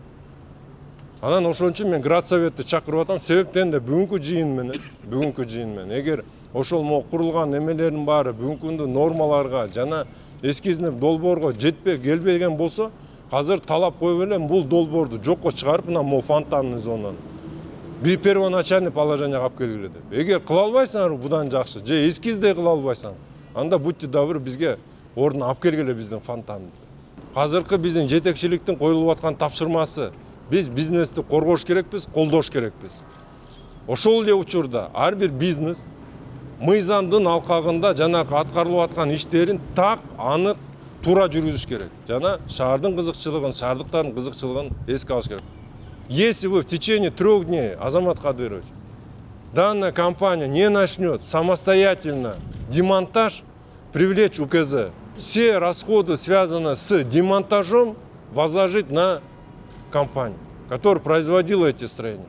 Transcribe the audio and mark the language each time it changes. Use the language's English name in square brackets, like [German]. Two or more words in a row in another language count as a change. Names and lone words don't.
[Kyrgyz] Анан ошон үчүн мен Градсоветти чакырып атам, себептен да бүгүнкү жыйын менен эгер ошол курулган эмелердин баары бүгүнкү күндө нормаларга жана эскизный долбоорго келбеген болсо, азыр талап коюп элем бул долбоорду жокко чыгарып, мына фонтанный зонаны бир [Russian] первоначальный положенияга [Kyrgyz] алып келгиле деп. Эгер кыла албайсыңар будан жакшы, же эскиздей кыла албайсаң, анда [Russian] будьте добры [Kyrgyz] бизге ордуна алып келгиле биздин фонтанды. Азыркы биздин жетекчиликтин коюлуп аткан тапшырмасы, биз бизнести коргош керекпиз, колдош керекпиз. Ошол эле учурда ар бир бизнес мыйзамдын алкагында жанакы аткарылып аткан иштерин так, анык, туура жүргүзүш керек. Жана шаардын кызыкчылыгын, шаардыктардын кызыкчылыгын эске алыш керек. [Russian] Если вы в течение 3 дней, Азамат Кадырович, данная компания не начнет самостоятельно демонтаж, привлечь УКЗ, все расходы, связанные с демонтажом, возложить на компанию, которая производила эти строения.